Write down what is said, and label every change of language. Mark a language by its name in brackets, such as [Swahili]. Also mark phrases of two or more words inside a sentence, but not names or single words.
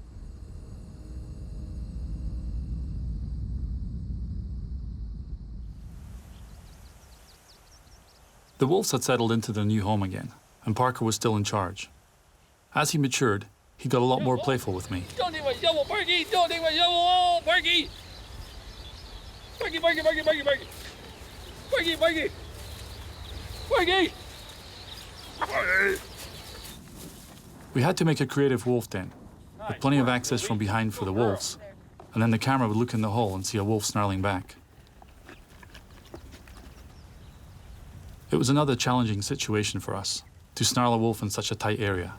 [English] The wolves had settled into their new home again, and Parker was still in charge. As he matured, he got a lot more playful with me. Don't take my shovel, Parky. Don't take my shovel. Oh, Parky. Parky, Parky, Parky, Parky, Parky. Parky, Parky. Parky. We had to make a creative wolf den, with plenty of access from behind for the wolves, and then the camera would look in the hole and see a wolf snarling back. It was another challenging situation for us, to snarl a wolf in such a tight area.